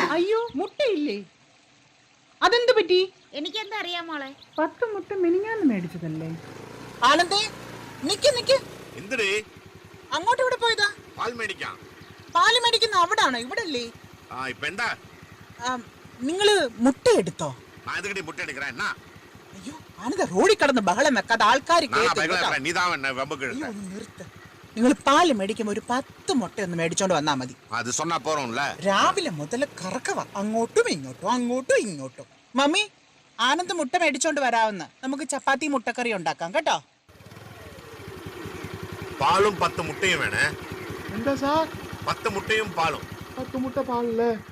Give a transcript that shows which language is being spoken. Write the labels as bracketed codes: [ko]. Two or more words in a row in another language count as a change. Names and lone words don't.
[ml] അയ്യോ, മുട്ടയില്ലേ? അതെന്ത് പറ്റി? എനിക്കെന്താ അറിയാം മോളെ. 10 മുട്ട മിനിഞ്ഞാന്ന് മേടിച്ചതല്ലേ? ആനന്ദേ, നിക്ക് എന്തിടേ? അങ്ങോട്ട് ഇവിടെ പോയതാ? പാൽ മേടിക്കാം. പാല് മേടിക്കുന്ന അവിടാണോ? ഇവിടെ അല്ലേ? ഇപ്പൊ എന്താ? നിങ്ങള് മുട്ട എടുത്തോ? [ta] நான் எதுக்கடி முட்டை எடுக்கிறேன்? என்ன? [ml] അയ്യോ ആനന്ദ, റോഡിൽ കിടന്ന് ബഹളം വെക്കാതെ ആൾക്കാർ [ta] நீதான் என்ன வம்புக்கு இழுத்த? [ml] നിർത്ത്. നിങ്ങൾ പാല് മേടിക്കുമ്പോ ഒരു 10 മുട്ട ഒന്ന് മേടിച്ചോണ്ട് വന്നാ മതി. [ta] அது சொன்னா போறோம்ல. [ml] രാവിലെ മുതൽ കറക്കവാ, അങ്ങോട്ടും ഇങ്ങോട്ടും. മമ്മി, ആനന്ദ് മുട്ട മേടിച്ചോണ്ട് വരാവുന്ന, നമുക്ക് ചപ്പാത്തി മുട്ടക്കറി ഉണ്ടാക്കാം കേട്ടോ. [ta] பாலும் 10 முட்டையும் வேணும். [ml] എന്താ സാർ? [ta] 10 முட்டையும் பாலும். [ml] 10 മുട്ട പാലല്ലേ?